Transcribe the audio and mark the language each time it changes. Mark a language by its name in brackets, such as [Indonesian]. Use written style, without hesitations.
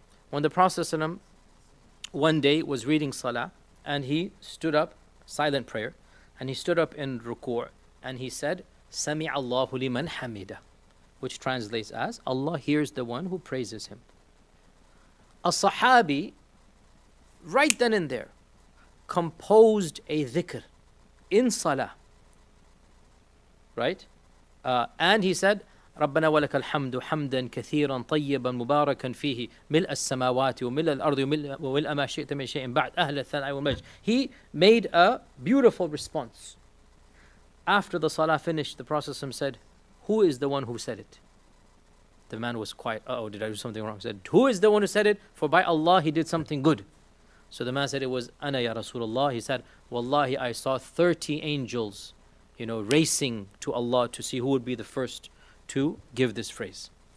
[English] When the Prophet ﷺ one day was reading salah, and he stood up, silent prayer, and he stood up in ruku' and he said, Sami' Allahu liman hamida, which translates as, Allah hears the one who praises him. A Sahabi, right then and there, composed a dhikr in salah, right? [Arabic] And he said, ربنا ولك الحمد حمدا كثيرا طيبا مباركا فيه ملء السماوات وملء الأرض وملء ما شئت من شيء بعد أهل الثناء والمجد. [English] He made a beautiful response. After the salah finished, the Prophet said, who is the one who said it? The man was quiet. Uh-oh, did I do something wrong? He said, who is the one who said it? For by Allah, he did something good. So the man said, it was Ana ya Rasulullah. He said, Wallahi, I saw 30 angels, racing to Allah to see who would be the first to give this phrase.